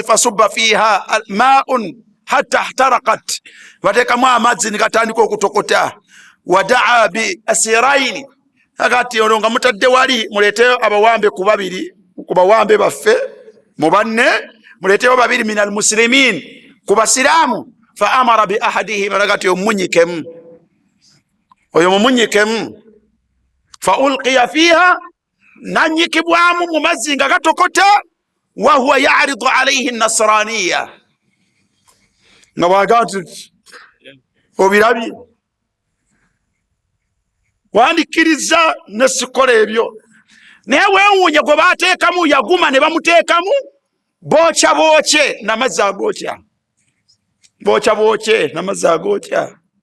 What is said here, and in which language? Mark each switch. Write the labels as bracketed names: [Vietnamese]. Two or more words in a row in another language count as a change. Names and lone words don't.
[Arabic] فصب فيها ماء حتى احترقت, [Ganda] bateekamu amazzi negatandika okutokota. [Arabic] ودعا بالأسيرين, [Ganda] aga nti olwo nga mutadde wali muleeteyo abawambe ku 2 ku bawambe baffe mu banne, muleeteyo 2 [Arabic] من المسلمين [Ganda] ku basiraamu. [Arabic] فأمر بأحدهم, [Ganda] aga nti omunyikemu, oyo mumunyikemu. [Arabic] فألقي فيها, [Ganda] nanyikibwamu mu mazzi nga gatokota. [Arabic] وهو يعرض عليه النصرانية, [Ganda] nga bwaga nti obirabye, wandikkiriza ne sikola ebyo, naye weewuunye gwe baateekamu yaguma ne bamuteekamu bookya bookye namazzi agookya, bookya bookye namazzi agookya.